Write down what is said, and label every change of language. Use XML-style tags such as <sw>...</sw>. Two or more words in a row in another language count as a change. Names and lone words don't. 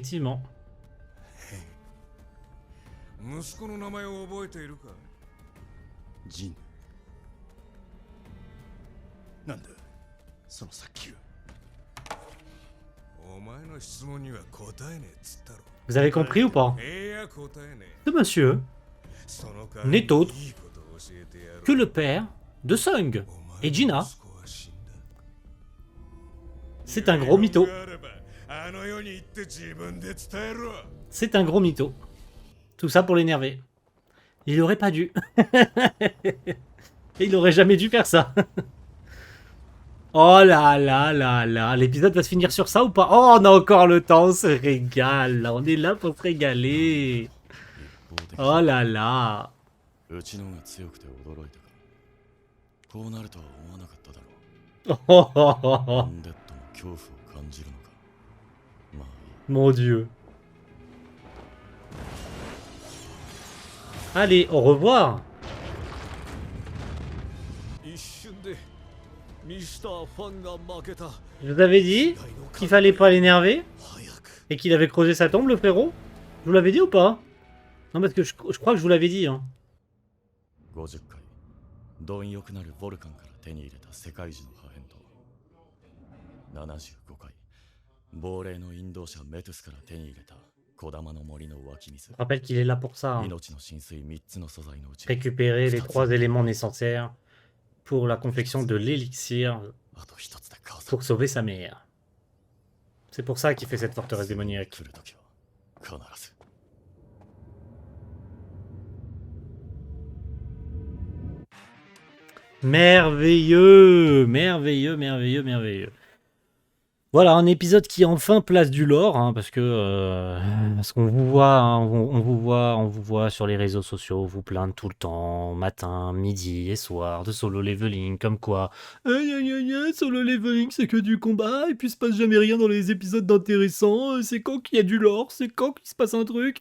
<fr>Effectivement.</fr> <ja>息子の名前を覚えているか？ジン。なんだそのさっきは。お前の質問には答えねえっつったろ。</ja> <fr>Vous avez compris ou pas?</fr> <ja>いや答えねえ。</ja> <fr>Ce monsieur</fr> <ja>その</ja> <fr>n'est autre</fr> <ja>いいことを教えてやろう。</ja> <fr>que le père de Sung et Gina. C'est un gros mytho. C'est un gros mytho. Tout ça pour l'énerver. Il aurait pas dû. Il aurait jamais dû faire ça. Oh là là là là. L'épisode va se finir sur ça ou pas? Oh, on a encore le temps, on se régale. On est là pour se régaler. Oh là là.</fr> <ja>うちのが強くて驚いたか。こうなるとは思わなかっただろ Oh, oh, oh, う。 oh. アンデッドも恐怖を感じるのか。まあいい。</ja> <fr>Mon Dieu. Allez, au revoir. Je vous avais dit qu'il fallait pas l'énerver et qu'il avait creusé sa tombe, le frérot. Je vous l'avais dit ou pas? Non, parce que je crois que je vous l'avais dit. Hein.</fr> <ja>50 回、貪欲なるボルカンから手に入れた世界樹の破片と、75回、亡霊の引導者メトゥスから手に入れた小玉の森の湧き水。</ja> <fr>Je rappelle qu'il est là pour ça. Hein.</fr> <ja>命の浸水3つの素材のうち、</ja> <fr>Récupérer les 3 éléments nécessaires pour la confection de l'élixir</fr> <ja>あと1つでカオス。</ja> <fr>pour sauver sa mère. C'est pour ça qu'il fait cette forteresse démoniaque.</fr> <ja>来るときは必ず。</ja> <fr>Merveilleux, merveilleux, merveilleux, merveilleux. Voilà, un épisode qui enfin place du lore, hein, parce qu'on vous voit, hein, on vous voit sur les réseaux sociaux, vous plaindre tout le temps, matin, midi et soir, de solo leveling, comme quoi, solo leveling c'est que du combat, et puis il se passe jamais rien dans les épisodes d'intéressant, c'est quand qu'il y a du lore, c'est quand qu'il se passe un truc.</fr>